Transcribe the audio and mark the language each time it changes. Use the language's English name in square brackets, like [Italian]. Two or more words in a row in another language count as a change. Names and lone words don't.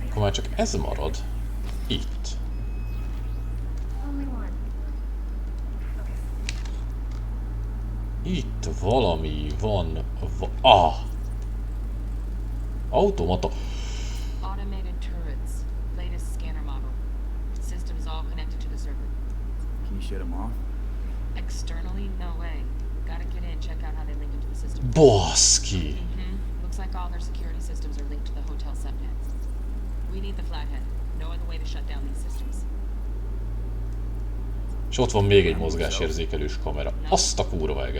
[Hungarian] már csak ez marad itt. Itt valami van. Automata. [English] Automated turrets. Latest scanner model. Systems all connected to the server. Can you shut them off? Externally, no way. Gotta get in, check out how they link into the system. [Hungarian] Baszki! [English] Looks like all their security systems are linked to the hotel subnet. We need the flathead. No other way to shut down these systems. [Hungarian] És ott van még egy mozgásérzékelős kamera. Azt a kurva At eget.